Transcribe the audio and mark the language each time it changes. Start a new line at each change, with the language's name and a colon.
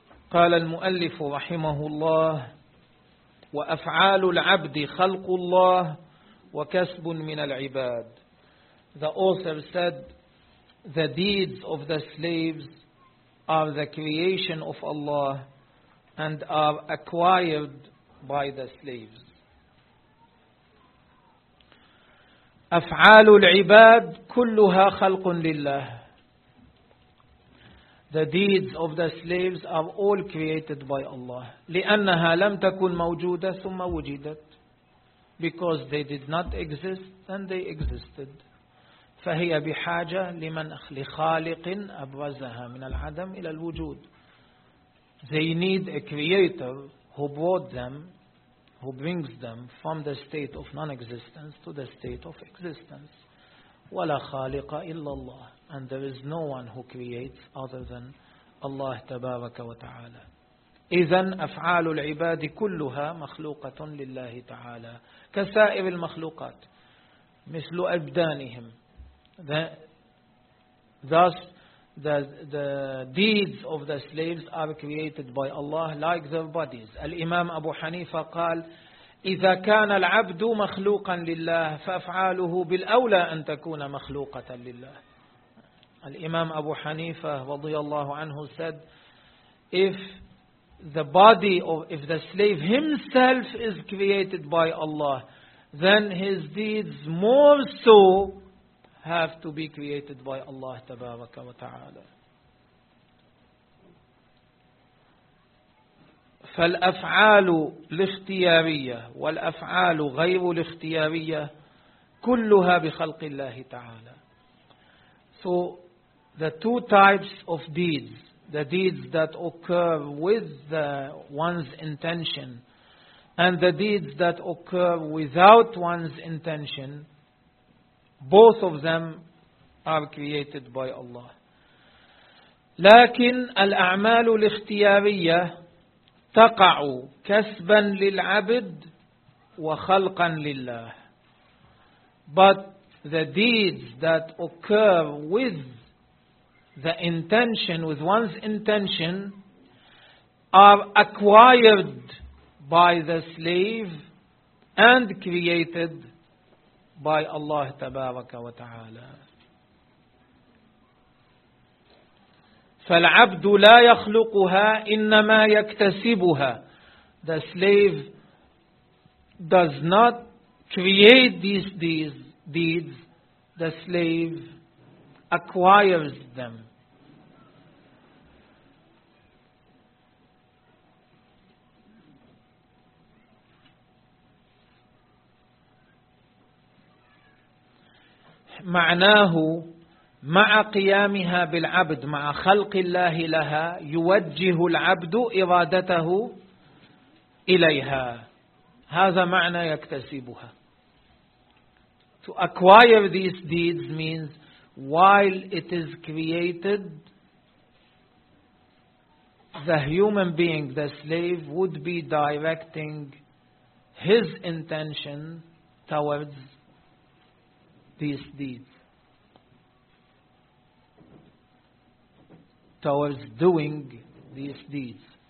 Arabic: قال المؤلف رحمه الله وأفعال العبد خلق الله وكسب من العباد.
English: The author said, the deeds of the slaves are the creation of Allah and are acquired by the slaves.
Arabic: أفعال العباد كلها خلق لله.
English: The deeds of the slaves are all created by Allah.
Arabic: لأنها لم تكن موجودة ثم وجدت.
English: Because they did not exist, then they existed.
Arabic: فهي بحاجة لمن لخالق أبرزها من العدم إلى الوجود.
English: They need a creator who brought them, who brings them from the state of non-existence to the state of existence.
Arabic: ولا خالق إلا الله.
English: And there is no one who creates other than Allah
Arabic: تبارك وتعالى. إذن أفعال العباد كلها مخلوقة لله تعالى كسائر المخلوقات مثل أبدانهم.
English: Thus, the deeds of the slaves are created by Allah like their bodies.
Arabic: الإمام أبو حنيفة قال إذا كان العبد مخلوقا لله فأفعاله بالأولى أن تكون مخلوقة لله.
English: الإمام أبو حنيفة
Arabic: رضي الله عنه
English: said, if the slave himself is created by Allah, then his deeds more so have to be created by Allah
Arabic: تبارك وتعالى. فالأفعال الاختيارية والأفعال غير الاختيارية كلها بخلق الله تعالى.
English: So the two types of deeds, the deeds that occur with the one's intention and the deeds that occur without one's intention, both of them are created by Allah.
Arabic: لكن الأعمال الاختيارية تقع كسبا للعبد وخلقا لله.
English: But the deeds that occur with the intention, with one's intention, are acquired by the slave and created by Allah
Arabic: تبارك وتعالى. فالعبد لا يخلقها إنما يكتسبها.
English: The slave does not create these deeds. The slave acquires them.
Arabic: معناه مع قيامها بالعبد مع خلق الله لها يوجه العبد إرادته إليها. هذا معنى يكتسبها.
English: To acquire these deeds means while it is created, the human being, the slave, would be directing his intention towards these deeds, towards doing these deeds.